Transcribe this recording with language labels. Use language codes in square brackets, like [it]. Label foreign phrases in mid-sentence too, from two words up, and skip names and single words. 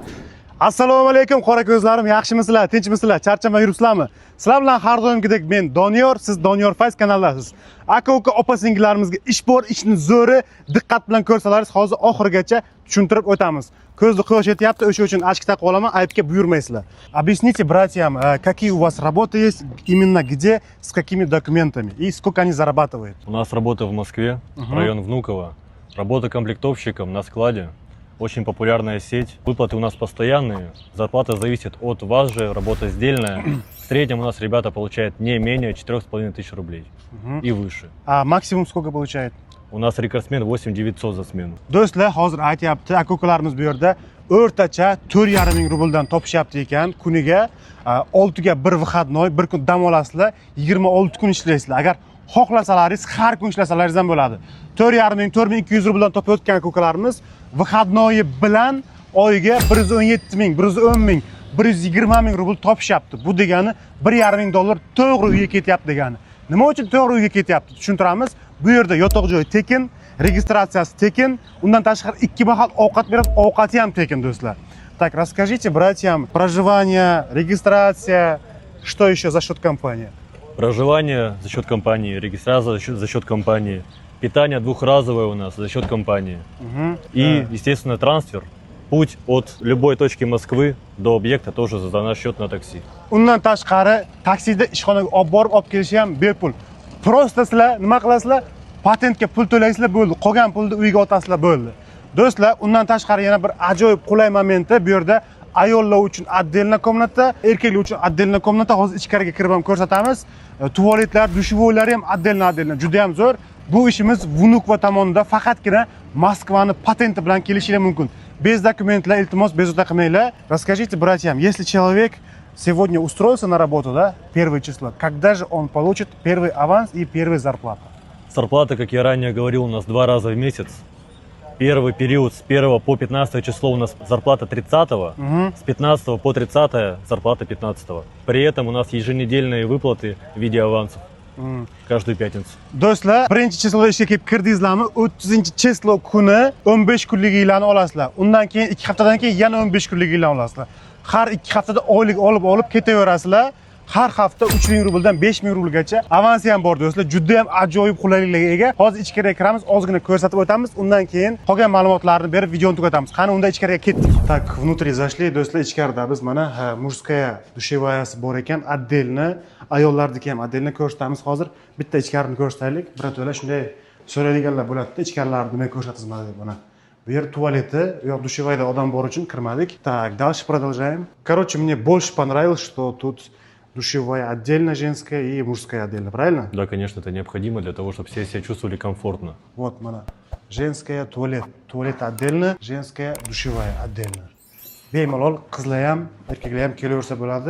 [uz] Assalomu alaykum qora ko'zlarim, yaxshimisizlar, tinchmisizlar, charchamay yuribsizlarmi? Sizlar bilan har doimgidek men Doniyor, siz Doniyor Fayz kanaldasiz. Aka-uka opa-singillarimizga ish bor, ishni zo'ri diqqat bilan ko'rsalaringiz, hozir oxirigacha tushuntirib o'tamiz. Ko'zni quyosh yetyapti, o'sha uchun ochki taqib olaman, aybga buyurmaysizlar. [ru] Объясните братьям, какие у вас работы есть, именно где, с какими документами и сколько они зарабатывают? У нас работа в Москве, район Внуково. Работа комплектовщиком на складе. Очень популярная сеть. Выплаты у нас постоянные. Зарплата зависит от вас же, работа сдельная. В среднем у нас ребята получают не менее 4,5 тысяч рублей и выше. А максимум сколько получает? У нас рекордсмен 8 900 за смену. [uz] Do'stlar, hozir aytyapti, aka-ukalarimiz bu yerda o'rtacha 4,5 ming rubldan topishyapti ekan. Kuniga 6 ga 1 выходной, bir kun dam olasizlar, 26 kun ishlaysizlar. Agar xohlasalaringiz har kun ishlasalaringiz ham bo'ladi. 4,5 ming, 4200 rubldan topayotgan aka-ukalarimiz выходной bilan oyiga 117 ming, 110 ming, 120 ming rubl topishyapti. Bu degani 1,5 ming dollar to'g'ri uyga ketyapti degani. Nima uchun to'g'ri uyga ketyapti? Tushuntiramiz. Bu yerda yotoq joy tekin, registratsiyasi tekin, undan tashqari 2 mahal ovqat beradi, ovqati ham tekin do'stlar. Так, расскажите братьям, проживание, регистрация, что еще за счет компании? Проживание за счет компании, регистрация за счет компании, питание двухразовое у нас за счет компании. И, естественно, трансфер. Путь от любой точки Москвы до объекта тоже за наш счет на такси. Undan tashqari taksida ishxonaga olib borib olib kelish ham bepul. Просто sizlar nima qilasizlar? Patentga pul to'laysizlar bo'ldi. Qolgan pulni uyga otasizlar bo'ldi. Do'stlar, undan tashqari yana bir ajoyib qulay momenti bu yerda ayollar uchun [ru] отдельная комната, [uz] erkaklar uchun [ru] отдельная комната. [uz] Hozir ichkariga kirib ham ko'rsatamiz. Tualetlar, dushovoylar ham отдельно, juda ham zo'r. Bu ishimiz Vnukovo tomonidan faqatgina Moskvani patenti bilan kelishinglar mumkin. [ru] Без документов, [uz] iltimos bezovta qilmanglar. [ru] Расскажите братьям, если человек сегодня устроился на работу, да, первое число, когда же он получит первый аванс и первую зарплату? Зарплата, как я ранее говорил, у нас 2 раза в месяц. Первый период с 1 по 15 число у нас зарплата 30-го, с 15 по 30 зарплата 15-го. При этом у нас еженедельные выплаты в виде авансов. Каждую пятницу. [uz] Do'stlar, birinchi cheslo ishga kelib kirdingizlarmi? 30-cheslo kuni 15 kunliginglarni olasizlar. Undan keyin 2 haftadan keyin yana 15 kunliginglarni olasizlar. Har 2 haftada oylik olib ketaverasizlar. Har hafta 3 ming rubldan 5 ming rublgacha avansi ham bor do'stlar. Juda ham ajoyib qulayliklarga ega. Hozir ichkariga kiramiz, ozgina ko'rsatib o'tamiz. Undan keyin qolgan ma'lumotlarni berib videoni tugatamiz. Qani unda ichkariga ketdik. [ru] Так, внутри зашли, [uz] do'stlar, ichkarida biz mana [ru] mужская душеваяsi [uz] bor ekan, отдельно, ayollarniki ham отдельно ko'rsatamiz. Hozir bitta ichkarini ko'rsataylik. Birato'la shunday so'raydiganlar bo'ladi-da, ichkarilarni nima ko'rsatizman deb mana. Bu yer tualeti, u yoq dushevayda odam bor uchun kirmadik. [ru] Так, дальше продолжаем. Короче, мне больше понравилось, что тут душевая отдельно женская и мужская отдельно, правильно? Да, конечно, это необходимо для того, чтобы все себя чувствовали комфортно. Вот, mana. Женская туалет, туалет отдельно, женская душевая отдельно. [uz] Bemalol qizlar ham, erkaklar ham kelaversa bo'ladi.